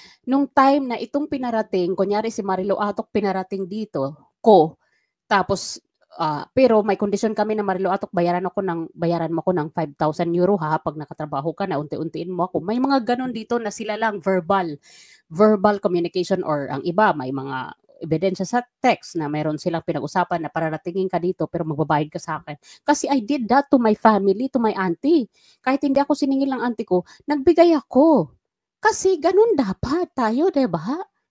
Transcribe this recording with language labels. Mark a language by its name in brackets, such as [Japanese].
[Filipino] Nung time na itong pinarating, kunyari si Marilo Atok pinarating dito, tapos, pero may condition kami na Marilo Atok, bayaran mo ko ng 5,000 euro pag nakatrabaho ka na, unti-untiin mo ako. May mga ganon dito na sila lang verbal communication, or ang iba, may mga ebidensya sa text na mayroon silang pinag-usapan na pararatingin ka dito pero magbabayad ka sa akin. [English] Kasi I did that to my family, to my auntie. [Filipino] Kahit hindi ako siningil ng auntie ko, nagbigay ako. Kasi ganun dapat tayo, diba?